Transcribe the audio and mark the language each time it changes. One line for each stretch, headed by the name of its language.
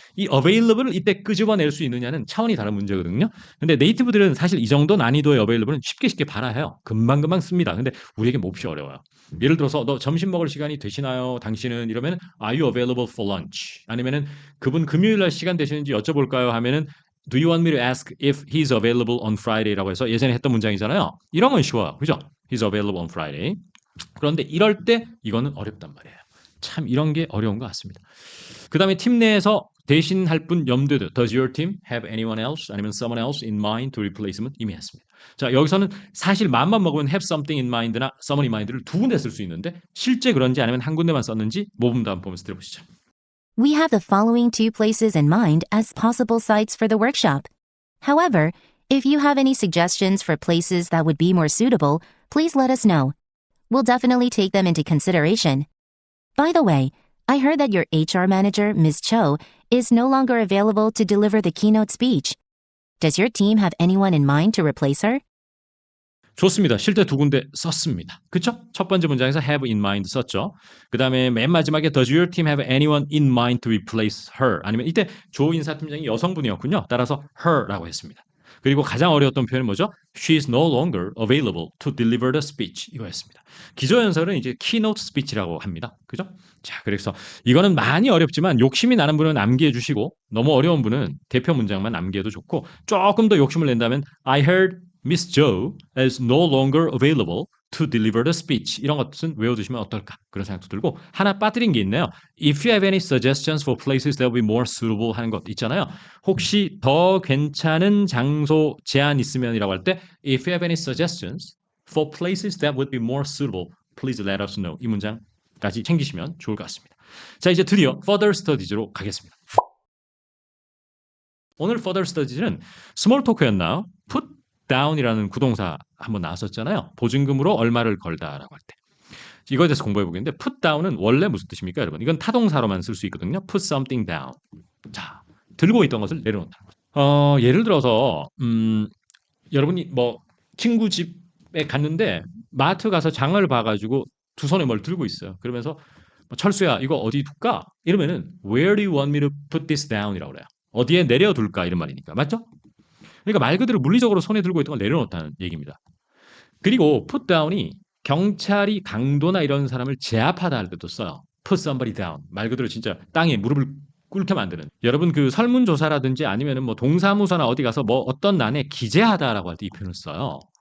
Korean: 이 available을 이때 끄집어낼 수 있느냐는 차원이 다른 문제거든요. 근데 네이티브들은 사실 이 정도 난이도의 available은 쉽게 발화해요. 금방금방 씁니다. 근데 우리에게 몹시 어려워요. 예를 들어서 너 점심 먹을 시간이 되시나요? 당신은 이러면
English: are you available for lunch?
Korean: 아니면은 그분 금요일 날 시간 되시는지 여쭤볼까요? 하면은
English: do you want me to ask if he's available on Friday
Korean: 라고 해서 예전에 했던 문장이잖아요. 이런 건 쉬워요. 그죠?
English: He's available on Friday.
Korean: 그런데 이럴 때 이거는 어렵단 말이에요. 참 이런 게 어려운 것 같습니다. 그 다음에 팀 내에서 대신할 분 염두에 둬요.
English: Does your team have anyone else
Korean: 아니면
English: someone else in mind to replace면
Korean: 이미 했습니다. 자, 여기서는 사실 마음만 먹으면 have something in mind나 someone in mind를 두 군데 쓸 수 있는데 실제 그런지 아니면 한 군데만 썼는지 모범도 한번 보면서 들어보시죠.
English: We have the following 2 places in mind as possible sites for the workshop. However, if you have any suggestions for places that would be more suitable, please let us know. We'll definitely take them into consideration. By the way, I heard that your HR manager, Ms. Cho, is no longer available to deliver the keynote speech. Does your team have anyone in mind to replace her?
Korean: 좋습니다. 실제 두 군데 썼습니다. 그쵸? 첫 번째 문장에서 have in mind 썼죠. 그 다음에 맨 마지막에
English: does your team have anyone in mind to replace her?
Korean: 아니면 이때 조 인사팀장이 여성분이었군요. 따라서 her라고 했습니다. 그리고 가장 어려웠던 표현은 뭐죠?
English: She is no longer available to deliver the speech.
Korean: 이거였습니다. 기조연설은 이제 keynote speech라고 합니다. 그죠? 자, 그래서 이거는 많이 어렵지만 욕심이 나는 분은 암기해 주시고 너무 어려운 분은 대표 문장만 암기해도 좋고 조금 더 욕심을 낸다면
English: I heard Miss Joe is no longer available to deliver the speech.
Korean: 이런 것은 외워두시면 어떨까? 그런 생각도 들고 하나 빠뜨린 게 있네요.
English: If you have any suggestions for places that will be more suitable
Korean: 하는 것 있잖아요. 혹시 더 괜찮은 장소 제안 있으면이라고 할 때
English: If you have any suggestions for places that would be more suitable, please let us know.
Korean: 이 문장까지 챙기시면 좋을 것 같습니다. 자, 이제 드디어 further studies로 가겠습니다. 오늘 further studies는 small talk였나요? put down이라는 구동사 한번 나왔었잖아요. 보증금으로 얼마를 걸다라고 할 때. 이거에 대해서 공부해 보겠는데 put down은 원래 무슨 뜻입니까, 여러분? 이건 타동사로만 쓸 수 있거든요.
English: put something down.
Korean: 자, 들고 있던 것을 내려놓는다는 거죠. 예를 들어서 여러분이 뭐 친구 집에 갔는데 마트 가서 장을 봐가지고 두 손에 뭘 들고 있어요. 그러면서 철수야, 이거 어디 둘까? 이러면은
English: Where do you want me to put this down?
Korean: 이라고 그래요. 어디에 내려둘까? 이런 말이니까. 맞죠? 그러니까 말 그대로 물리적으로 손에 들고 있던 걸 내려놓다는 얘기입니다. 그리고 put down이 경찰이 강도나 이런 사람을 제압하다 할 때도 써요.
English: put somebody down.
Korean: 말 그대로 진짜 땅에 무릎을 꿇게 만드는. 여러분 그 설문조사라든지 아니면은 뭐 동사무소나 어디 가서 뭐 어떤 난에 기재하다라고 할 때 이 표현을 써요.